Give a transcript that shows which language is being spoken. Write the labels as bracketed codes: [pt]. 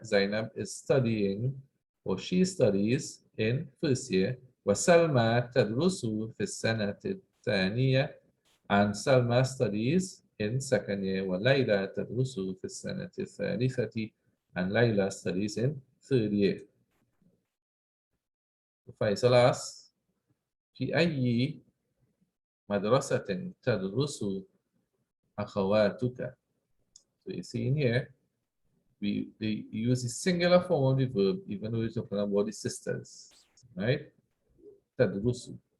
[en] Zainab is studying, or she studies in first year. [ar] Wa Salma tadrusu fi sanatil thaniya. [en] And Salma studies in second year. [ar] Wa Layla tadrusu fi sanatil thalithati. [en] And Layla studies in third year. Faisal asks, [ar] في أي مدرسة تدرس أخواتك? [en] So you see in here, they use the singular form of the verb, even though we're talking about the sisters, right? Tadrusu.